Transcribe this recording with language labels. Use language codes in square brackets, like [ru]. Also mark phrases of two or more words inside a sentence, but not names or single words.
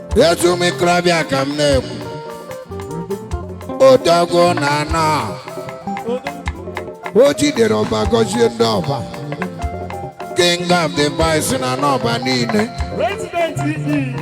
[ig] Etu mikrobịa ka m na-ekwu. Odogwu na anọ. O jidere ọba, gọzie ndị ọba. [en] King of the boys [ig] na n'ọba niile. [en] President E E.